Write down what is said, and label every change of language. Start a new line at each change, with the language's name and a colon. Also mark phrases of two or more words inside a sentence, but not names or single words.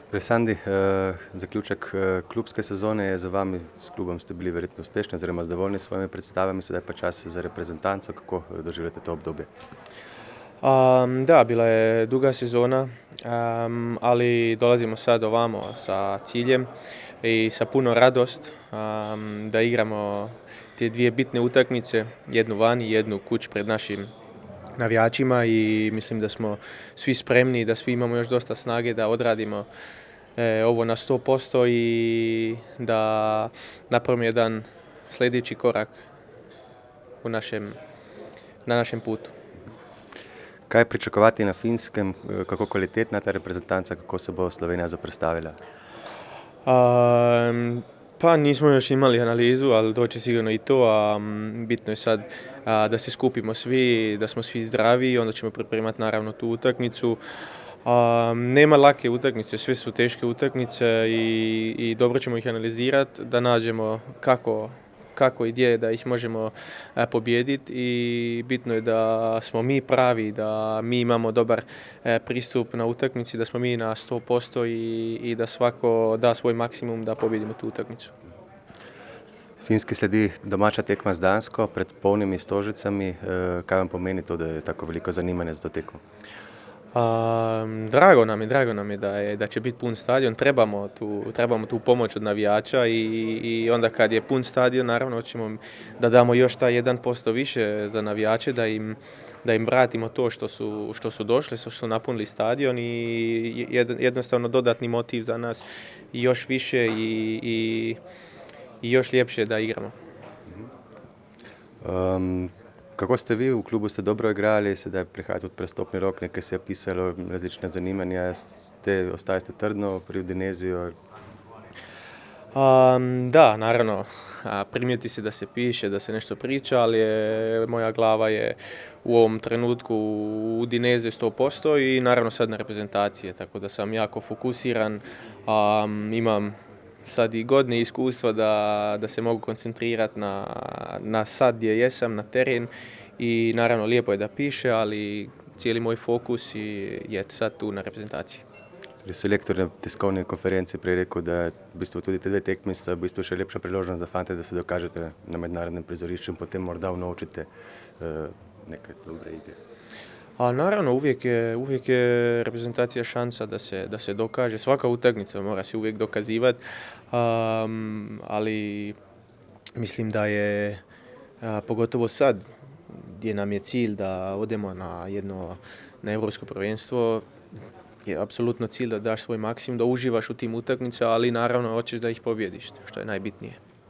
Slovenian: Sandi, zaključek klubske sezone je za vami, s klubom ste bili verjetno uspešni oziroma zadovoljni s svojimi predstavami, sedaj pa čas za reprezentanco. Kako doživljate to obdobje?
Croatian: Da, bila je duga sezona, ali dolazimo sad ovamo sa ciljem i sa puno radost da igramo te dvije bitne utakmice, jednu vani, jednu kući pred našim navijačima i mislim da smo svi spremni, da svi imamo još dosta snage da odradimo ovo na 100% i da napravimo jedan sljedeći korak na našem putu.
Slovenian: Kaj pričakovati na Finskem, kako kvalitetna ta reprezentanca, kako se bo Slovenija zoperstavila?
Croatian: Pa nismo još imali analizu, ali doći sigurno i to, a bitno je sad da se skupimo svi, da smo svi zdravi i onda ćemo pripremati naravno tu utakmicu. Nema lake utakmice, sve su teške utakmice i dobro ćemo ih analizirati, da nađemo kako i gdje da ih možemo pobijediti i bitno je da smo mi pravi, da mi imamo dobar pristup na utakmici, da smo mi na 100% i da svako da svoj maksimum da pobijedimo tu utakmicu.
Slovenian: Finski sledi domača tekma z Dansko pred polnimi Stožicami. Kaj vam pomeni to, da je tako veliko zanimanje za to tekmo?
Croatian: Drago nam je da će biti pun stadion. Trebamo tu pomoć od navijača i onda kad je pun stadion, naravno ćemo da damo još taj 1% više za navijače, da im vratimo to što su došli, što su napunili stadion i jednostavno dodatni motiv za nas i još više i još ljepše da igramo.
Slovenian: Kako ste vi, v klubu ste dobro igrali, sedaj prihaja tudi prestopni rok, nekaj se je pisalo, različne zanimanja, ostajate trdno pri Udineziju?
Croatian: Da, naravno, primijeti se da se piše, da se nešto priča, ali moja glava je u ovom trenutku u Udineziju 100% i naravno sad na reprezentacije, tako da sam jako fokusiran, imam sad i godine iskustva da se mogu koncentrirati na sad gdje jesam, na teren i naravno lijepo je da piše, ali cijeli moj fokus je sad tu na reprezentaciji.
Slovenian: Selektor na tiskovni konferenci prej rekel, da v bistvu tudi te dve tekmi sta v bistvu še lepša priložnost za fante, da se dokažete na mednarodnem prizorišču in potem morda unovčite neke dobre igre.
Croatian: Naravno, uvijek je reprezentacija šansa da se dokaže. Svaka utakmica mora se uvijek dokazivati, ali mislim da je pogotovo sad gdje nam je cilj da odemo na Europsko prvenstvo, je apsolutno cilj da daš svoj maksimum, da uživaš u tim utakmicama, ali naravno hoćeš da ih pobjediš, što je najbitnije.